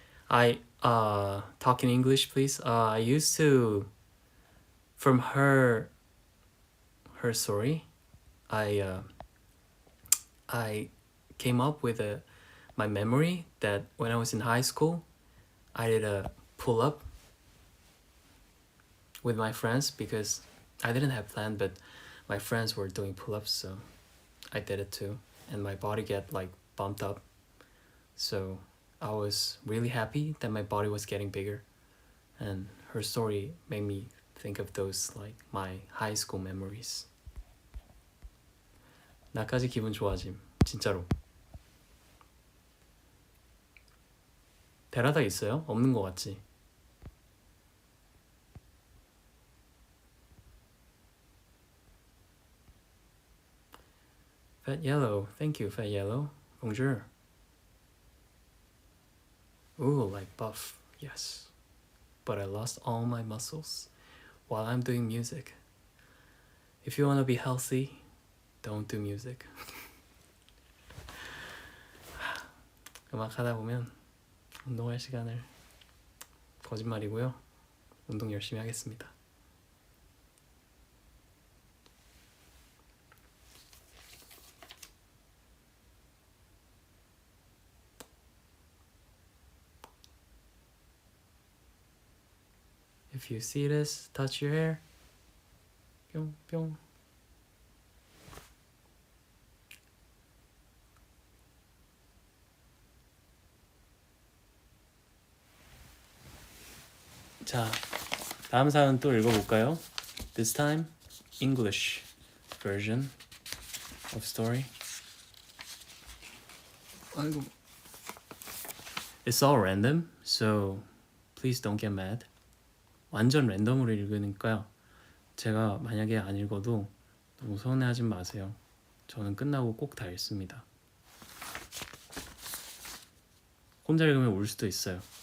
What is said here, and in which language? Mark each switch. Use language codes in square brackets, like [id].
[en] I talk in English, please. I used to, from her story, I came up with my memory that when I was in high school, I did a pull up with my friends because I didn't have plan, but my friends were doing pull ups, so I did it too, and my body get like bumped up. So I was really happy that my body was getting bigger, and her story made me think of those like my high school memories. [ko] 나까지 기분 좋아짐, 진짜로. 베라다 있어요? 없는 것 같지? [en] Fat Yellow, thank you, Fat Yellow. Bonjour. Ooh, like buff, yes. But I lost all my muscles while I'm doing music. If you want to be healthy, don't do music. [ko] 음악 하다 보면 운동할 시간을, 거짓말이고요. 운동 열심히 하겠습니다. [en] If you see this, touch your hair. [ko] 뿅, 뿅. 자, 다음 사연 또 읽어볼까요? [en] This time, English version of story. [ko] 아이고. [en] It's all random, so please don't get mad. [ko] 완전 랜덤으로 읽으니까 제가 만약에 안 읽어도 너무 서운해하지 마세요. 저는 끝나고 꼭 다 읽습니다. 혼자 읽으면 울 수도 있어요.